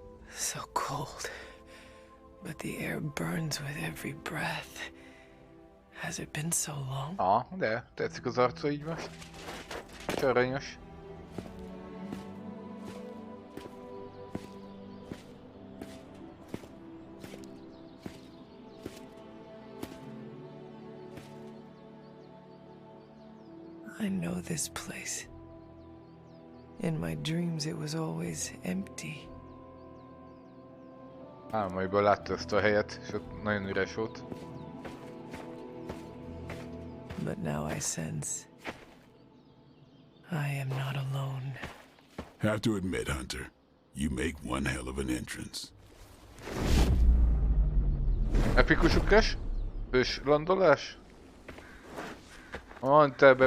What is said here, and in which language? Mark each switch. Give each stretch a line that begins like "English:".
English: So cold, but the air burns with every breath. Has it been so long?
Hungarian: De tetszik az arca így most. Aranyos.
English: I know this place. In my dreams it was always empty.
Hungarian: Álmaiban látta ezt a helyet, és ott nagyon üres volt.
English: But now I sense I am not alone. Have to admit, Hunter, you make one hell of an entrance.
Hungarian: Epikus ugrás? Hős landolás? Mondtál be